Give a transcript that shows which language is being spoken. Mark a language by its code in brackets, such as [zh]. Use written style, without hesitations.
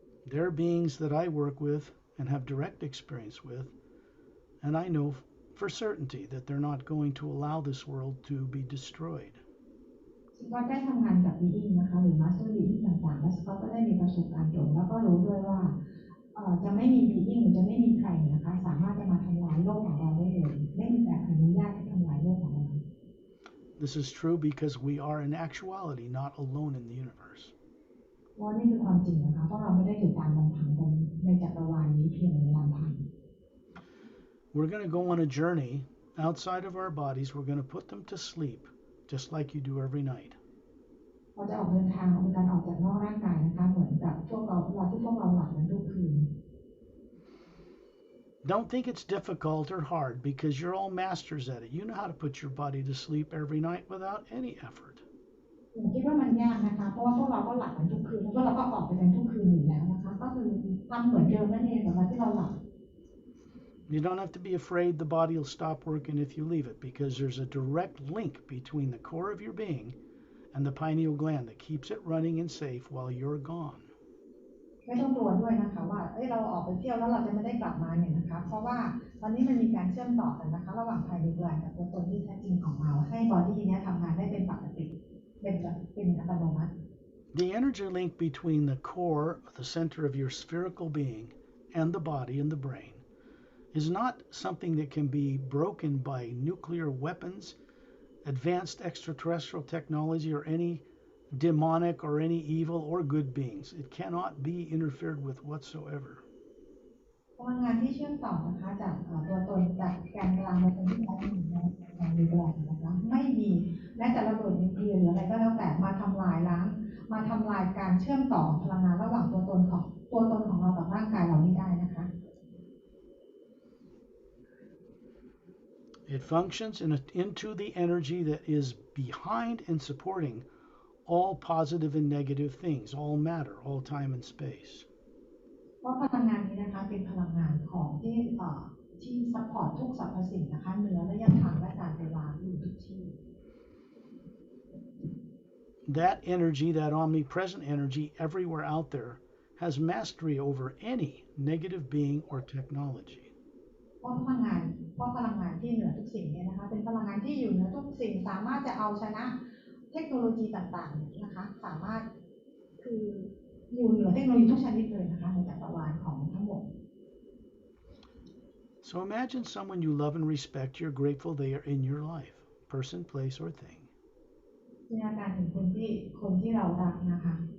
[en] There are beings that I work with and have direct experience with, and I know for certainty that they're not going to allow this world to be destroyed. [th] สกอตได้ทำงานกับบีอิงนะคะหรือมาสเตอร์บีอิงต่างๆและสกอตก็ได้มีประสบการณ์ตรงแล้วก็รู้ด้วยว่าจะไม่มีบีอิงหรือจะไม่มีใครนะคะสามารถจะมาทำลายโลกของเราได้เลยไม่มีการอนุญาตให้ทำลายโลกของเรา [en] This is true because we are in actuality not alone in the universe. [th] ว่านี่คือความจริงนะคะเพราะเราไม่ได้อยู่ตามลำพังในจักรวาลนี้เพียงลำพัง [en] We're going to go on a journey outside of our bodies. We're going to put them to sleep, just like you do every night. [th] เราจะออกเดินทางเป็นการออกจากนอกร่างกายนะคะเหมือนกับพวกเราเวลาที่พวกเราหลับกันทุกคืน [en] Don't think it's difficult or hard because you're all masters at it. You know how to put your body to sleep every night without any effort. [th] ผมคิดว่ามันยากนะคะเพราะว่าพวกเราก็หลับกันทุกคืนแล้วก็เราก็ออกไปกันทุกคืนอยู่แล้วนะคะก็คือทำเหมือนเดิมนั่นเองแต่ว่าที่เราหลับ [en] You don't have to be afraid the body will stop working if you leave it because there's a direct link between the core of your being and the pineal gland that keeps it running and safe while you're gone. [th] ไม่ต้องกลัวด้วยนะคะว่าเราออกไปเที่ยวแล้วเราจะไม่ได้กลับมาเนี่ยนะคะเพราะว่าตอนนี้มันมีการเชื่อมต่อกันนะคะระหว่างภายในกลางกับตัวตนที่แท้จริงของเราให้บอดี้นี้ทำงานได้เป็นปกติเป็นอัตโนมัติ [en] The energy link between the core, the center of your spherical being, and the body and the brain is not something that can be broken by nuclear weapons, advanced extraterrestrial technology, or any demonic or any evil or good beings. It cannot be interfered with whatsoever. [th] พลังงานที่เชื่อมต่อนะคะจากตัวตนจากแกนกลางมาเป็นที่แท้จริงของการดูแลนะคะไม่มีแม้แต่ระเบิดนิวเคลียร์หรืออะไรก็แล้วแต่มาทำลายล้างมาทำลายการเชื่อมต่อพลังงานระหว่างตัวตนของเรากับร่างกายเราไม่ได้นะคะ [en] It functions into the energy that is behind and supporting all positive and negative things, all matter, all time and space. [th] เพราะพลังงานนี้นะคะเป็นพลังงานของที่ซัพพอร์ตทุกสรรพสิ่งนะคะเหนือระยะทางและการเวลาอยู่ทุกที่ [en] That energy, that omnipresent energy everywhere out there, has mastery over any negative being or technology. [th] เพราะพลังงานที่เหนือทุกสิ่งเนี่ยนะคะเป็นพลังงานที่อยู่เหนือทุกสิ่งสามารถจะเอาชนะเทคโนโลยีต่างๆนะคะสามารถคืออยู่เหนือเทคโนโลยีทุกชนิดเลยนะคะในจักรวาลของทั้งหมด [en] So imagine someone you love and respect, you're grateful they are in your life, person, place, or thing. [th] จินตนาการถึงคนที่เรารักนะคะ